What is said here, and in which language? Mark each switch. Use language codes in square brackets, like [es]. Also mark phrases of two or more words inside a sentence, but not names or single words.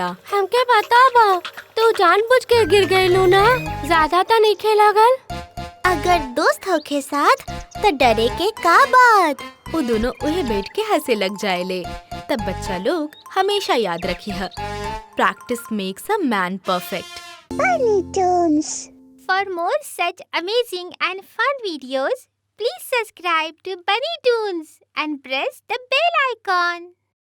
[bho] हमके बता बा, तू जानबूझ के गिर गइलू ना? ज्यादा तो नइखे लागल? अगर दोस्त होके साथ तो डरे के का बात। वो दोनों उहे बैठ के हंसे लग जाएले। तब बच्चा लोग हमेशा याद रखी है, [en] practice makes a man perfect. For more such amazing and fun videos, please subscribe to Bunny Toons and press the bell icon.